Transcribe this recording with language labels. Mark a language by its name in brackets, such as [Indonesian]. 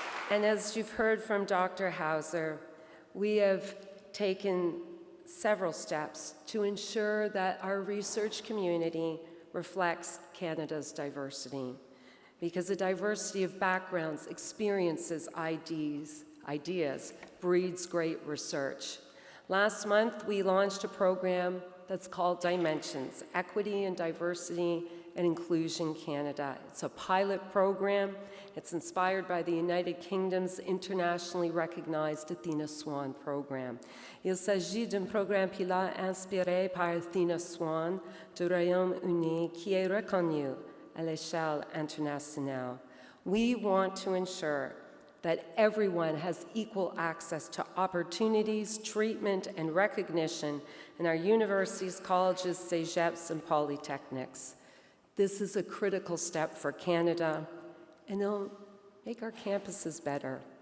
[English] And as you've heard from Dr. Hauser, we have taken several steps to ensure that our research community reflects Canada's diversity, because a diversity of backgrounds, experiences, ideas breeds great research. Last month, we launched a program that's called Dimensions, Equity and Diversity and Inclusion Canada. It's a pilot program. It's inspired by the United Kingdom's internationally recognized Athena Swan program. [French] Il s'agit d'un programme pilote inspiré par Athena Swan du Royaume-Uni qui est reconnu à l'échelle internationale. [English] We want to ensure that everyone has equal access to opportunities, treatment, and recognition in our universities, colleges, cégeps, and polytechnics. This is a critical step for Canada, and it'll make our campuses better.